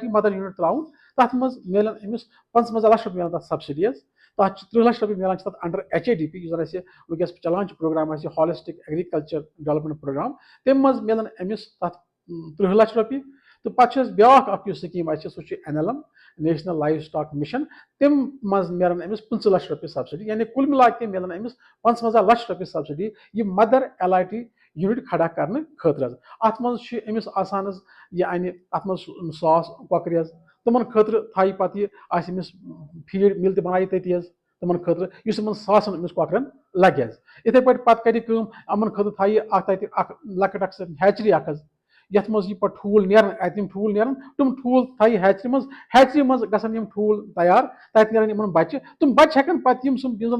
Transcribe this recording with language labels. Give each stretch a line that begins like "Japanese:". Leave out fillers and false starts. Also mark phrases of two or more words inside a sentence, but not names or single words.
English: mother unit
Kashmiri: ترٛاوُن تَتھ منٛز میلن أمِس 55 لَچھ رۄپیہِ میلان تَتھ سبسڈی حظ تَتھ چھِ 30 لَچھ رۄپیہِ میلان چھِ تَتھ انڈر HADP یُس زَن اَسہِ وٕنکیٚس چلان چھُ پروگرام اَسہِ
English: holistic agriculture development programme
Kashmiri: تَمہِ منٛز میلان أمِس تَتھ 30 لَچھ رۄپیہِ تہٕ پَتہٕ چھِ اَسہِ بیاکھ اکھ یُس سکیٖم اَسہِ سُہ چھُ NLM
English: National Livestock Mission
Kashmiri: تَمہِ منٛز میلان أمِس 25 لَچھ رۄپیہِ سبسڈی یعنی
Urdu: کُل مِلا کے
Kashmiri: میلان أمِس 55 لَچھ رۄپیہِ سبسڈی یہِ مَدر LIT یونٹ
Urdu: کھڑا کرنے
Kashmiri: خٲطرٕ ات منٛز چھِ أمِس آسان حظ یہِ انہِ اتھ منٛز 100 کۄکرِ حظ تِمن خٲطرٕ تھایہِ پتہٕ یہِ آسہِ أمِس فیٖڈ مِل تہِ بنایہِ تٔتی حظ تِمن خٲطرٕ یُس یِمن 100 أمِس کۄکرن لگہِ حظ یِتھٕے پٲٹھۍ پتہٕ کرِ کٲم یِمن خٲطرٕ تھایہِ اکھ تتہِ اکھ لۄکٕٹ اکھ ہیچری اکھ حظ یتھ منٛز یہِ پتہٕ ٹھوٗل نیرن اتہِ یِم ٹھوٗل نیرن تِم ٹھوٗل تھایہِ ہیچری منٛز گژھن یِم ٹھوٗل تیار تتہِ نیرن یِمن بچہِ تِم بچہِ ہٮ۪کن پتہٕ یِم زن